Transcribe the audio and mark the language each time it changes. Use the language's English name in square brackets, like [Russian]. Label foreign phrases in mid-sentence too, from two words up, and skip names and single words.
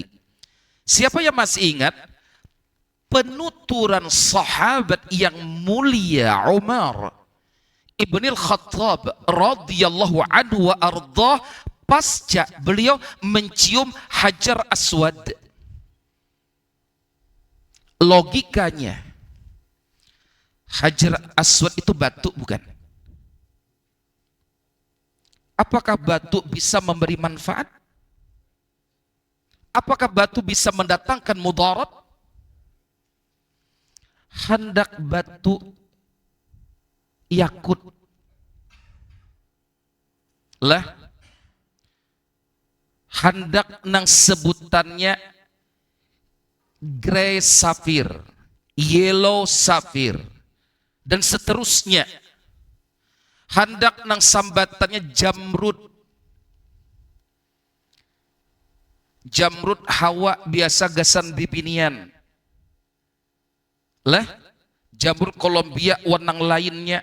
[Indonesian] Siapa yang masih ingat penuturan sahabat yang mulia Umar Ibnul Khattab [Arabic] radhiyallahu anhu wa ardhah [Indonesian] pasca beliau mencium Hajar Aswad? Logikanya, Hajar Aswad itu batu bukan? Apakah batu bisa memberi manfaat? Apakah batu bisa mendatangkan mudarat? [Banjar] Hendak batu yakut lah, hendak nang sebutannya [English] grey sapphire, yellow sapphire, [Indonesian] dan seterusnya. [Banjar] Hendak nang sambatannya jamrud. Jamrud hawa biasa gasan bibinian. Lah, jamrud Kolombia warnang lainnya.